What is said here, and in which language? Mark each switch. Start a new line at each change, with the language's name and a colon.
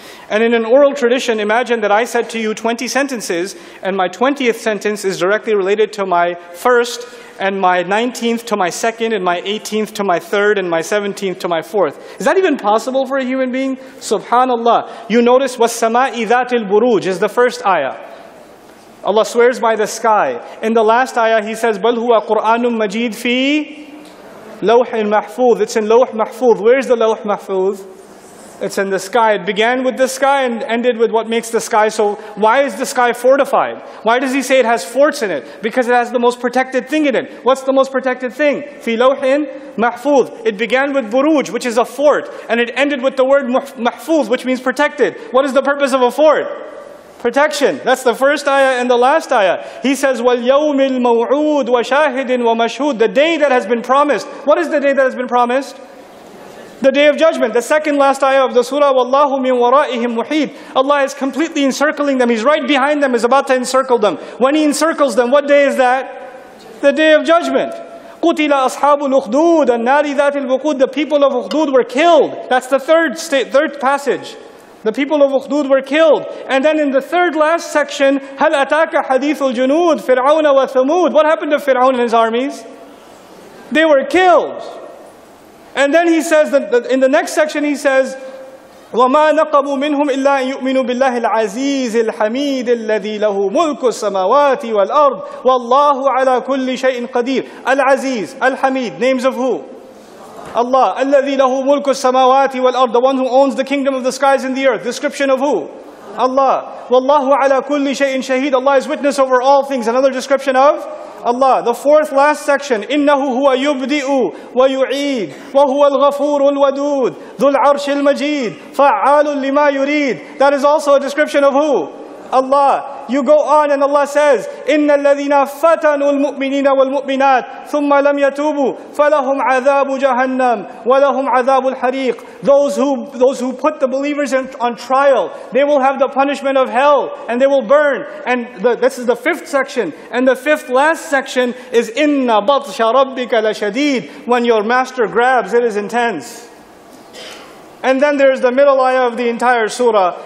English: And in an oral tradition, imagine that I said to you 20 sentences, and my 20th sentence is directly related to my first, and my 19th to my second, and my 18th to my third, and my 17th to my fourth. Is that even possible for a human being? Subhanallah. You notice,
Arabic: وَالسَّمَاءِ ذَاتِ الْبُرُوجِ
English: is the first ayah. Allah swears by the sky. In the last ayah, He says,
Arabic: بَلْ هُوَ قُرْآنٌ مَجِيدٌ فِي لَوْحٍ مَحْفُوظ.
English: It's in Lawh Mahfuz. Where's the Lawh Mahfuz? It's in the sky. It began with the sky and ended with what makes the sky. So why is the sky fortified? Why does He say it has forts in it? Because it has the most protected thing in it. What's the most protected thing?
Arabic: Fi lawhin mahfuz.
English: It began with buruj, which is a fort. And it ended with the word mahfuz, which means protected. What is the purpose of a fort? Protection. That's the first ayah and the last ayah. He says,
Arabic: وَالْيَوْمِ الْمَوْعُودِ وَشَاهِدٍ وَمَشْهُودٍ.
English: The day that has been promised. What is the day that has been promised? The day of judgment. The second last ayah of the surah,
Arabic: وَاللَّهُ مِنْ وَرَائِهِمْ مُحِيطٌ.
English: Allah is completely encircling them. He's right behind them, is about to encircle them. When He encircles them, what day is that? The day of judgment.
Arabic: قُتِلَ أَصْحَابُ الْأُخْدُودِ النَّارِ ذَاتِ الْوُقُودِ.
English: The people of Ukhdud were killed. That's the third passage. The people of Ukhdud were killed. And then in the third last section,
Arabic: هَلْ أَتَاكَ حَدِيثُ الْجُنُودِ فِرْعَوْنَ وَثَمُودَ.
English: What happened to Fir'aun and his armies? They were killed. And then he says,
Arabic: that in the next section he says, وَمَا نَقَمُوا مِنْهُمْ إِلَّا أَن يُؤْمِنُوا بِاللَّهِ الْعَزِيزِ الْحَمِيدِ الَّذِي لَهُ مُلْكُ السَّمَاوَاتِ وَالْأَرْضِ وَاللَّهُ عَلَى كُلِّ شَيْءٍ قَدِيرٌ.
English: Al-Aziz, Al-Hamid, names of who? Allah.
Arabic: الَّذِي لَهُ مُلْكُ السَّمَاوَاتِ وَالْأَرْضِ.
English: The one who owns the kingdom of the skies and the earth. Description of who? Allah.
Arabic: وَاللَّهُ عَلَى كُلِّ شَيْءٍ شَهِيدٌ.
English: Allah is witness over all things. Another description of Allah. The fourth last section,
Arabic: إِنَّهُ هُوَ يُبْدِئُ وَيُعِيدُ وَهُوَ الْغَفُورُ الْوَدُودُ ذُو الْعَرْشِ الْمَجِيدُ فَعَّالٌ لِمَا يُرِيدُ.
English: That is also a description of who? Allah. You go on and Allah says,
Arabic: إِنَّ الَّذِينَ فَتَنُوا الْمُؤْمِنِينَ وَالْمُؤْمِنَاتِ ثُمَّ لَمْ يَتُوبُوا فَلَهُمْ عَذَابُ جَهَنَّمْ وَلَهُمْ عَذَابُ الْحَرِيقِ.
English: Those who put the believers on trial, they will have the punishment of hell and they will burn. And this is the 5th section. And the 5th last section is
Arabic: إِنَّ بَطْشَ رَبِّكَ لَشَدِيدٌ.
English: When your master grabs, it is intense. And then there's the middle ayah of the entire surah.